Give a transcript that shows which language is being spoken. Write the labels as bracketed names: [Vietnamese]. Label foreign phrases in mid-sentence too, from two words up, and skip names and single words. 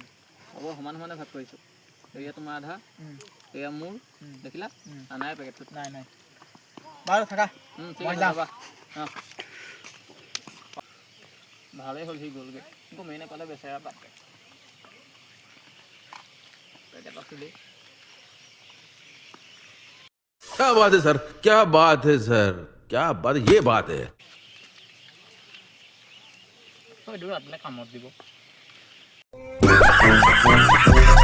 [Assamese] হ'ব সমান সমানে ভাগ কৰিছোঁ এয়া তোমাৰ আধা এয়া মোৰ দেখিলা নাই পেকেটটোত নাই নাই বাৰু থাকা ঠিক মই আছে যাম যাবা অঁ ভালেই হ'ল সি গ'লগৈ গমেই নাপালে বেচেৰা পাত পেকেট আছিলেই [Hindi] क्या बात है सर क्या बात है सर क्या बात ये बात है [Assamese] এইটো ৰাতিলৈ কামত দিব